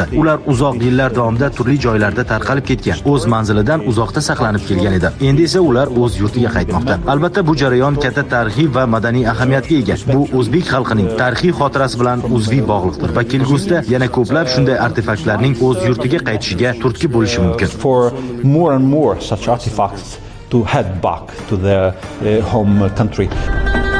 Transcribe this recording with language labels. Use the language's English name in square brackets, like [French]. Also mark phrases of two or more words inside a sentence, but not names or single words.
[Uzbek] Ular uzoq yillar davomida turli joylarda tarqalib ketgan, o'z manzilidan uzoqda saqlanib kelgan edi. Endi esa ular o'z yurtiga qaytmoqda. Albatta bu jarayon katta tarixiy va madaniy ahamiyatga ega. Bu o'zbek xalqining tarixiy xotirasi bilan uzviy bog'liqdir va kelgusida yana ko'plab shunday artefaktlarning o'z yurtiga qaytishiga turtki bo'lishi mumkin. [English] For more and more such artifacts to head back to their home country.